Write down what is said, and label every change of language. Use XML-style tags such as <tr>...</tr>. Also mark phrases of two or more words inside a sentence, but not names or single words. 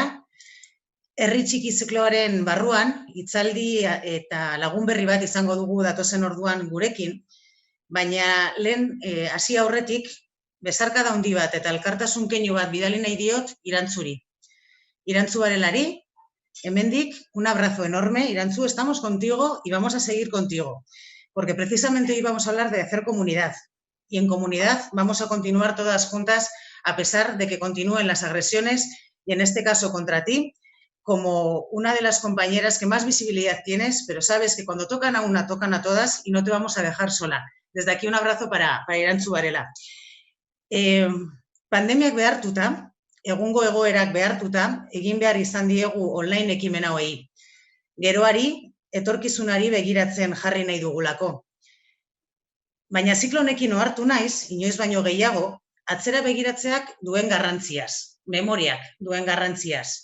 <eu>Herri txiki zikloaren barruan, hitzaldi eta lagun berri bat izango dugu datozen orduan gurekin, baina lehen hasi aurretik, besarkada handi bat eta elkartasun keinu bat bidali nahi diot Irantzuri. Irantzu Varelari, hemendik,</eu> <es>un abrazo enorme. Irantzu, estamos contigo y vamos a seguir contigo, porque precisamente hoy vamos a hablar de hacer comunidad. Y en comunidad vamos a continuar todas juntas, a pesar de que continúen las agresiones, y en este caso contra ti, como una de las compañeras que más visibilidad tienes, pero sabes que cuando tocan a una, tocan a todas y no te vamos a dejar sola. Desde aquí un abrazo para Irantzu Varela.</es> <eu>Pandemiak behartuta, egungo egoerak behartuta, egin behar izan diegu online ekimen hauei. Geroari, etorkizunari begiratzen jarri nahi dugulako. Baina ziklo honekin ohartu naiz, inoiz baino gehiago, atzera begiratzeak duen garrantziaz, memoriak duen garrantziaz.</eu>